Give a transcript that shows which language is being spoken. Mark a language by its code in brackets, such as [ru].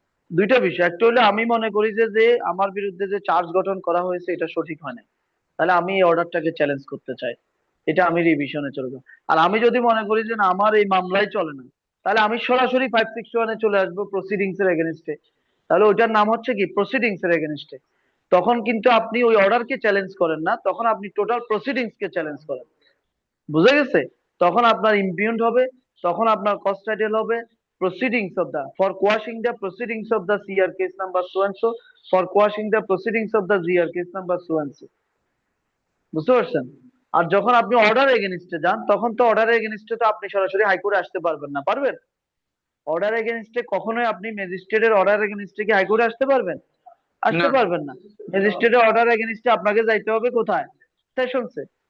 [bn] দুইটা বিষয়, একটা হলো আমি মনে করি যে যে আমার বিরুদ্ধে যে চার্জ গঠন করা হয়েছে এটা সঠিক হয় না, তাহলে আমি এই অর্ডারটাকে চ্যালেঞ্জ করতে চাই, এটা আমি রিভিশনে চলে যাবো। আর আমি যদি মনে করি যে না, আমার এই মামলাই চলে না, তাহলে আমি সরাসরি 561 এ চলে আসবো প্রসিডিংস এর এগেনস্টে। তাহলে ওইটার নাম হচ্ছে কি? প্রসিডিংস এর এগেনস্টে। তখন কিন্তু আপনি ওই অর্ডারকে চ্যালেঞ্জ করেন না, তখন আপনি টোটাল প্রসিডিংস কে চ্যালেঞ্জ করেন। বুঝে গেছে? তখন আপনার ইমপিউন্ড হবে, তখন আপনার কস্ট টাইটেল হবে [en] proceedings of the, for quashing the proceedings of the CR case number so and so, for quashing the proceedings of the GR case number so and so, [bn] বুঝতে পারছেন? আর যখন আপনি অর্ডার এগেইনস্টে যান, তখন তো অর্ডার এগেইনস্টে তো আপনি সরাসরি হাইকোর্টে আসতে পারবেন না, পারবেন? অর্ডার এগেইনস্টে কখনোই আপনি ম্যাজিস্ট্রেটের অর্ডার এগেইনস্টে কি হাইকোর্টে আসতে পারবেন? আসতে না। পারবেন না। ম্যাজিস্ট্রেটের অর্ডার এগেইনস্টে আপনাকে যাইতে হবে কোথায়? সেশনসে।